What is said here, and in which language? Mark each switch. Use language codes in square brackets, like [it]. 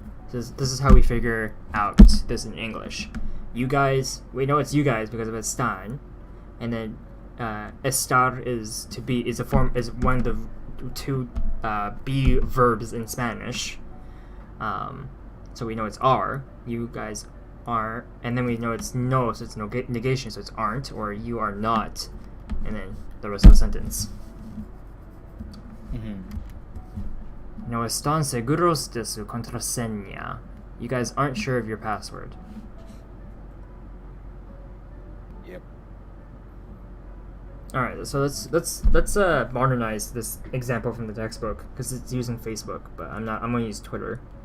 [en] This is how we figure out this in English. You guys, we know it's you guys because of están, and then estar is to be is one of the two be verbs in Spanish. So we know it's are. You guys are, and then we know it's no, so it's no negation, so it's aren't, or you are not, and then the rest of the sentence. Mm-hmm. [es] No están seguros de su contraseña. [en] You guys aren't sure of your password. Yep. All right, so let's modernize this example from the textbook because it's using Facebook, but I'm gonna use Twitter.